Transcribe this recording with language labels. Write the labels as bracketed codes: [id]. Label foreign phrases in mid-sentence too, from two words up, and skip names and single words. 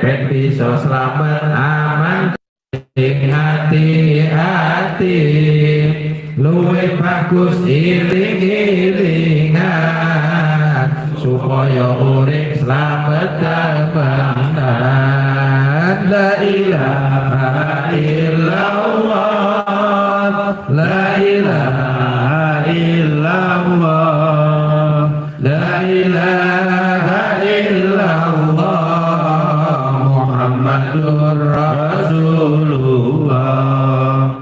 [jv] Ben bisa selamat aman ing hati-hati. Luwih bagus iling-ilingan supaya urip slamet temenan. [ar] لا إله إلا الله. لا إله إلا الله. لا إله إلا الله. محمد رسول الله.